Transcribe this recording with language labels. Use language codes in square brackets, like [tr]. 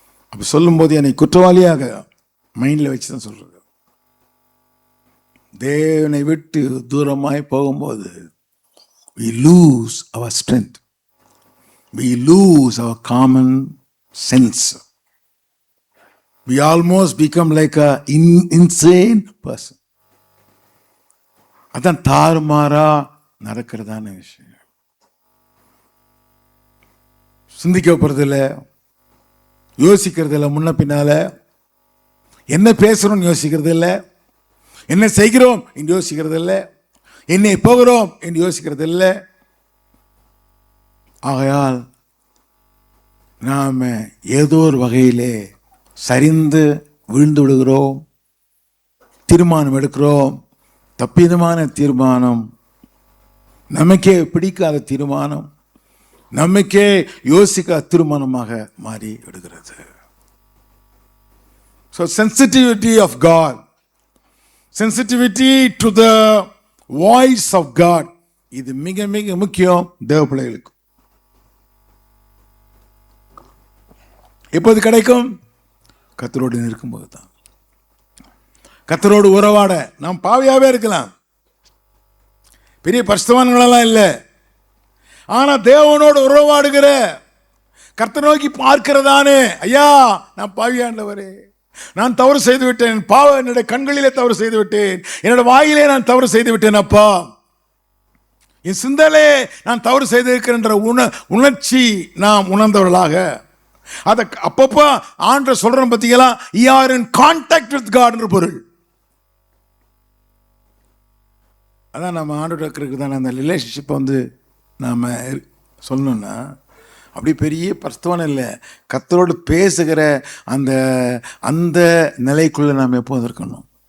[ta] அப்படி சொல்லும்போது என்னை குற்றவாளியாக மைண்டில் வச்சு தான் சொல்றது. தேவனை விட்டு தூரமாய் போகும்போது [en] we lose our strength, we lose our common sense, we almost become like a insane person. [ta] அதான் தாறுமாறா நடக்கிறதான விஷயம். சிந்திக்க போறதில்ல, யோசிக்கிறது இல்லை, முன்ன பின்னால என்ன பேசுறோம் யோசிக்கிறது இல்லை, என்ன செய்கிறோம் என்று யோசிக்கிறது இல்லை, என்னை போகிறோம் என்று யோசிக்கிறது இல்லை. ஆகையால் நாம் ஏதோ ஒரு வகையிலே சரிந்து விழுந்து விடுகிறோம், தீர்மானம் எடுக்கிறோம். தப்பிதமான தீர்மானம், நமக்கே பிடிக்காத தீர்மானம், நமக்கே யோசிக்காத தீர்மானமாக மாறி விடுகிறது. [en] So sensitivity of God, sensitivity to the voice of God, [ta] இது மிக மிக முக்கியம் தேவ பிள்ளைகளுக்கு. எப்போது கிடைக்கும்? கர்த்தரோடு இருக்கும்போது தான். கர்த்தரோடு உறவாட நாம் பாவியாவே இருக்கலாம், பெரிய பரிசுத்தவான்களெல்லாம் இல்லை, ஆனா தேவனோடு உறவாடுகிற, கர்த்தர் நோக்கி பார்க்கிறதானே, ஐயா நான் பாவியாண்டவரே, நான் தவறு செய்து விட்டேன், பாவம் என்னுடைய கண்களிலே தவறு செய்து விட்டேன், என்னோட வாயிலே நான் தவறு செய்து விட்டேன் அப்பா, என் சிந்தலே நான் தவறு செய்திருக்கின்ற உணர்ச்சி நாம் உணர்ந்தவர்களாக அதை அப்பப்போ ஆண்டவர் சொல்றோம். பார்த்தீங்களா? [en] you are in contact with God [ta] என்ற பொருள். அதான் நம்ம ஆண்டவருக்கு தானே அந்த ரிலேஷன்ஷிப்பை வந்து நாம் சொல்லணும்னா, அப்படி பெரிய பரிசுத்தவான் இல்லை, கர்த்தரோடு பேசுகிற அந்த அந்த நிலைக்குள்ளே நாம் எப்போது இருக்கணும்?